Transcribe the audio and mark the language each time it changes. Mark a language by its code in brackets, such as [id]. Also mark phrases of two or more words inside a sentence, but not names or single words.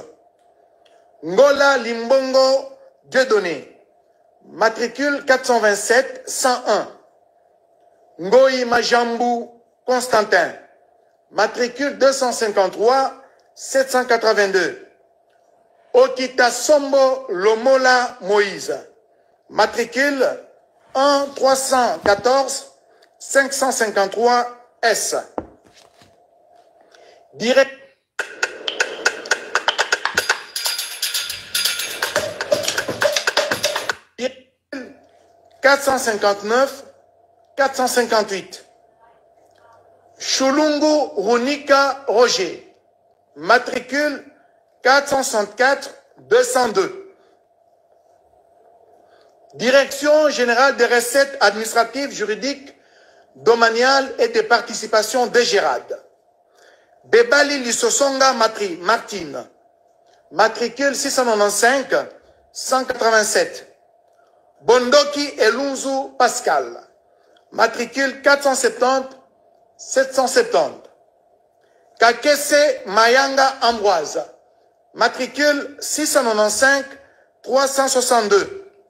[fr] Ngola Limbongo Dieudonné, matricule 427 101. Ngoyi Majambu Constantin, matricule 253 782. Okita Sombo Lomola Moïse, matricule 1 314 553 S. Direct 459 458. Chulungu Runika Roger, matricule 464 202. Direction générale des recettes administratives, juridiques, domaniales et des participations de Gérard. Bebali Lissosonga Martine, matricule 695 187. Bondoki Elunzu Pascal, matricule 470 770. Kakese Mayanga Ambroise, matricule 695 362.